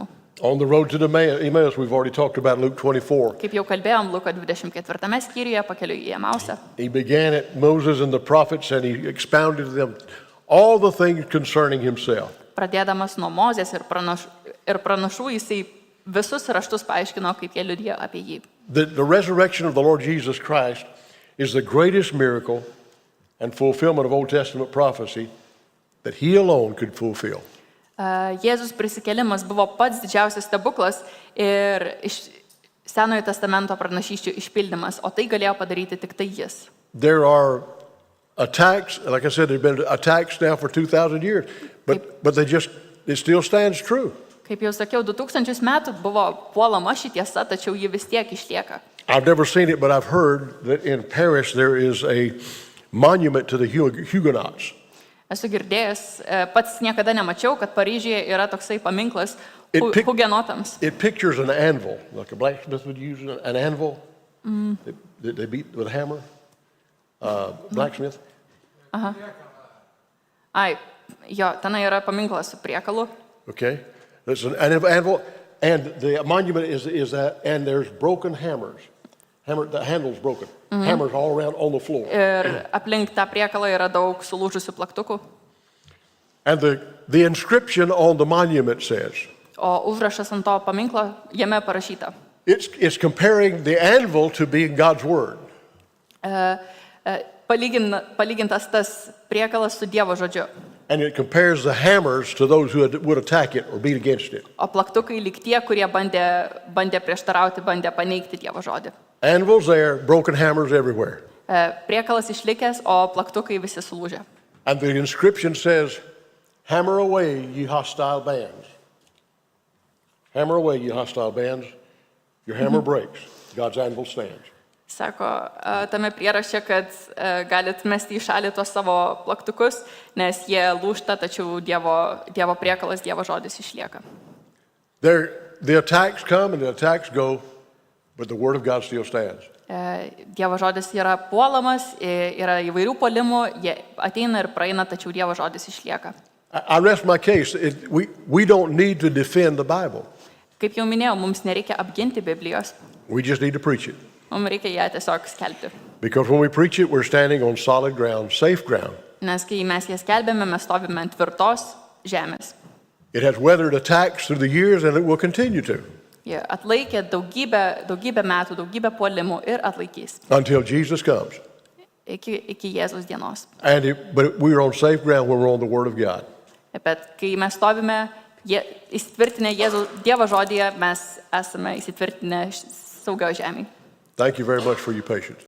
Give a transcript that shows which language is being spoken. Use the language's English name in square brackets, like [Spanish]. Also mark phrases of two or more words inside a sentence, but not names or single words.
[English] On the road to Emmaus, we've already talked about Luke 24. [Lithuanian] Kaip jau kalbėjom, Luko 24 skyriuje pakeliui į Emausą. [English] He began at Moses and the prophets and he expounded to them all the things concerning himself. [Lithuanian] Pradėdamas nuo Mozės ir pranašų, jisai visus raštus paaiškino, kaip jie liudijo apie jį. [English] The resurrection of the Lord Jesus Christ is the greatest miracle and fulfillment of Old Testament prophecy that he alone could fulfill. [Lithuanian] Jėzus prisikėlimas buvo pats didžiausias stebuklas ir Senojo testamento pranašysčių išpildymas, o tai galėjo padaryti tik tai jis. [English] There are attacks, like I said, there have been attacks now for 2,000 years, but it still stands true. [Lithuanian] Kaip jau sakiau, 2000 metų buvo puolama ši tiesa, tačiau ji vis tiek išlieka. [English] I've never seen it, but I've heard that in Paris there is a monument to the Huguenots. [Lithuanian] Esu girdėjęs, pats niekada nemačiau, kad Paryžiuje yra toksai paminklas hugenotams. [English] It pictures an anvil, like a blacksmith would use an anvil that they beat with a hammer. Blacksmith. [Lithuanian] Ai, jo, tenai yra paminklas su priekalu. [English] Okay, there's an anvil, and the monument is that, and there's broken hammers. The handle's broken. Hammers all around on the floor. [Lithuanian] Ir aplink tą priekalą yra daug sulūžusių plaktukų. [English] And the inscription on the monument says, [Lithuanian] O užrašas ant to paminklo, jame parašyta. [English] it's comparing the anvil to being God's word. [Lithuanian] Palygintas tas priekalas su Dievo žodžiu. [English] And it compares the hammers to those who would attack it or beat against it. [Lithuanian] O plaktukai lyg tie, kurie bandė prieštarauti, bandė paneigti Dievo žodį. [English] Anvils there, broken hammers everywhere. [Lithuanian] Priekalas išlikęs, o plaktukai visi sulūžę. [English] And the inscription says, hammer away, ye hostile bands. Hammer away, ye hostile bands. Your hammer breaks. God's anvil stands. [Lithuanian] Sako, tame prieraše, kad galit mesti į šalį tuos savo plaktukus, nes jie lūžta, tačiau Dievo priekalas, Dievo žodis išlieka. [English] The attacks come and the attacks go, but the word of God still stands. [Lithuanian] Dievo žodis yra puolamas, yra įvairių puolimų, jie ateina ir praeina, tačiau Dievo žodis išlieka. [English] I rest my case. We don't need to defend the Bible. [Lithuanian] Kaip jau minėjau, mums nereikia apginti Biblijos, [English] We just need to preach it. [Lithuanian] mums reikia ją tiesiog skelbti. [English] Because when we preach it, we're standing on solid ground, safe ground. [Lithuanian] Nes kai mes ją skelbėme, mes stovime ant tvirtos žemės. [English] It has weathered attacks through the years and it will continue to [Lithuanian] Jie atlaikė daugybę metų, daugybę puolimų ir atlaikys [English] until Jesus comes. [Lithuanian] iki Jėzaus dienos. [English] But we're on safe ground when we're on the word of God. [Lithuanian] Bet kai mes stovime įsitvirtinę Dievo žodyje, mes esame įsitvirtinę saugio žemėje. [English] Thank you very much for your patience.